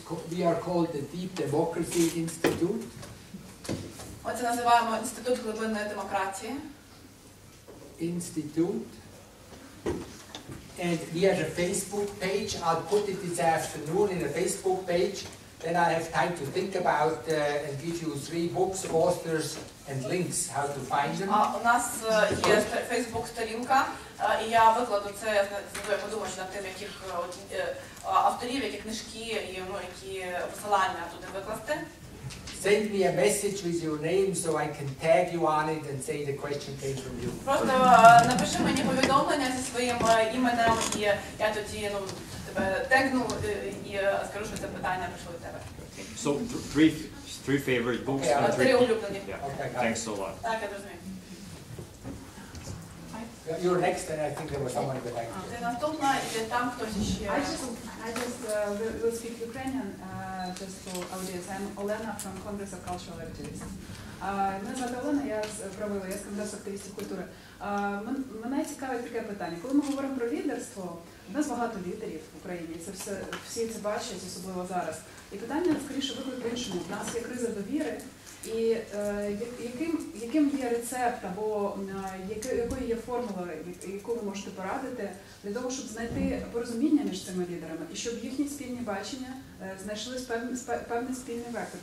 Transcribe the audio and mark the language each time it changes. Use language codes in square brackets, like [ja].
[en] We are called the Deep Democracy Institute. [uk] Оце називаємо Інститут глибинної демократії. [en] Institute. And we have a Facebook page. I'll put it this afternoon in a Facebook page. Then I have time to think about and give you 3 books, authors, and links how to find them. [uk] У нас є Фейсбук-сторінка, і я викладу це, я подумаю над тим, яких авторів, які книжки, і які посилання туди викласти. [en] Send me a message with your name so I can tag you on it and say the question came from you. [uk] Просто напиши мені повідомлення зі своїм іменем, і я тоді тебе тегну і скажу, що це питання прийшло від тебе. [en] So three favorite books Okay, and [uk] 3 улюблені. [en] Yeah. Okay, Thanks a lot. [uk] Так, я розумію. [en] You're next, and I think there was someone behind you. [uk] Ти наступна, і там хтось ще. [en] I just will speak Ukrainian just for audience. I'm Olena from Congress of Cultural Activists. [uk] Мене звати Олена, я з Конгресу активістів культури. Мене цікавить таке питання. Коли ми говоримо про лідерство, у нас багато лідерів в Україні, всі це бачать, особливо зараз. І питання, скоріше, виклик іншому. У нас є криза довіри, і яким є рецепт, або якою є формула, яку ви можете порадити, для того, щоб знайти порозуміння між цими лідерами, і щоб їхні спільні бачення знайшли певний спільний вектор.